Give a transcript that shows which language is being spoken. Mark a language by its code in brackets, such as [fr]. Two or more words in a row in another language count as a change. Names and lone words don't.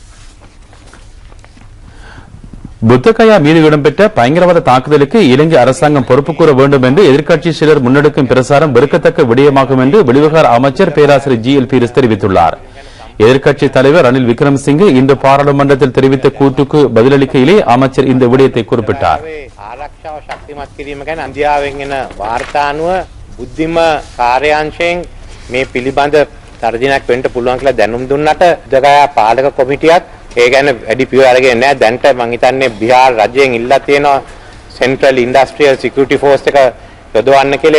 [ta] புத்தகயா மீது இடம்பெற்ற பயங்கரவாத தாக்குதலுக்கு இலங்கை அரசாங்கம் பொறுப்பு கூற வேண்டும் என்று எதிர்க்கட்சி சிலர் முன்னெடுக்கும் பிரசாரம் வெறுக்கத்தக்க விடயமாகும் என்று வெளிவிவகார அமைச்சர் பேராசிரியர் ஜி எல் பீரிஸ் தெரிவித்துள்ளார். எதிர்க்கட்சி தலைவர் ரணில் விக்ரமசிங்கே இன்று பாராளுமன்றத்தில் தெரிவித்த கூற்றுக்கு பதிலளிக்கையிலே அமைச்சர் இந்த விடயத்தை குறிப்பிட்டார். [si] තර්ජනයක් වෙන්න පුළුවන් කියලා දැනුම් දුන්නට බුද්ධගයා පාලක කොමිටියත් ඒ ගැන වැඩි පියවර අරගෙන නැහැ. දැන්ට මම හිතන්නේ බිහාර රජයෙන් ඉල්ලා තියෙනවා සෙන්ට්‍රල් ඉන්ඩස්ට්‍රියල් සිකියුරිටි ෆෝස් එක යොදවන්න කියලා.